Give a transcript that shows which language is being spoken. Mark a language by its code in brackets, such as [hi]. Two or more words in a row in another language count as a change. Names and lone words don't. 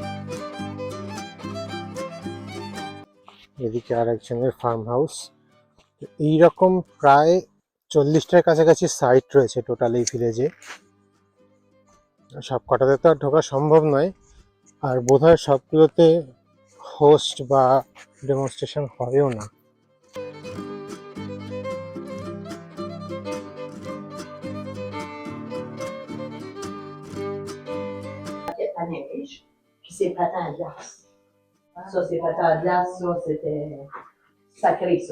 [bn] এদিকে আর একজনের ফার্ম হাউস। এইরকম প্রায় 40টার কাছাকাছি সাইট রয়েছে টোটাল এই ভিলেজে। সব কটাতে তো আর ঢোকা সম্ভব নয়, আর বোধহয় সবগুলোতে হোস্ট বা ডেমনস্ট্রেশন হয়ও না। [fr] À neige, puis c'est patins à glace. Ça, c'est patins à glace, ça, c'était sacré, ça.